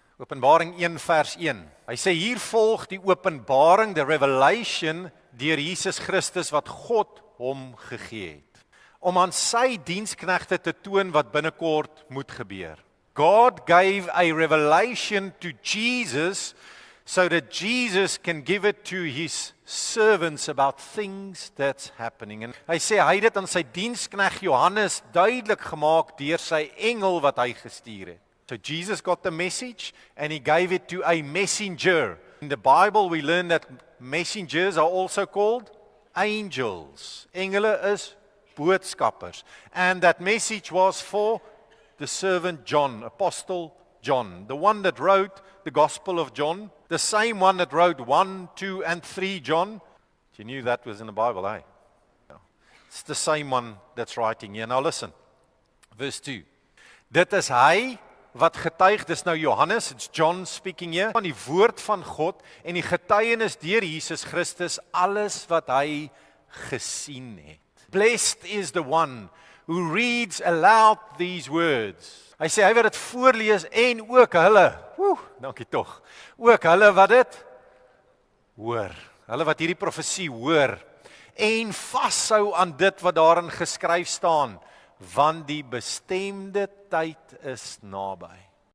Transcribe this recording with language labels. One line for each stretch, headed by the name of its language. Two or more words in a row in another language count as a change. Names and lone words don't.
Afrikaans: Openbaring 1 vers 1. Hy sê hier volg die openbaring,
English: the revelation,
Afrikaans: deur Jesus Christus wat God hom gegee het, om aan sy diensknegte te toon wat binnekort moet gebeur.
English: God gave a revelation to Jesus so that Jesus can give it to his servants about things that's happening.
Afrikaans: En hy sê hy het dit aan sy dienskneg Johannes duidelik gemaak deur sy engel wat hy gestuur het.
English: So Jesus got the message and he gave it to a messenger. In the Bible we learn that messengers are also called angels.
Afrikaans: Engele is boodskappers.
English: And that message was for the servant John, Apostle John, the one that wrote the Gospel of John, the same one that wrote 1, 2 and 3 John. You knew that was in the Bible, eh? No. It's the same one that's writing here. Now listen, verse 2.
Afrikaans: Dit is hy wat getuig, dis nou Johannes,
English: it's John speaking here,
Afrikaans: van die woord van God en die getuienis deur Jesus Christus, alles wat hy gesien het.
English: Blessed is the one who reads aloud these words.
Afrikaans: Hy sê hy wat dit voorlees en ook hulle, dankie tog, ook hulle wat dit hoor, hulle wat hierdie profesie hoor en vashou aan dit wat daarin geskryf staan, want die bestemde tyd is naby.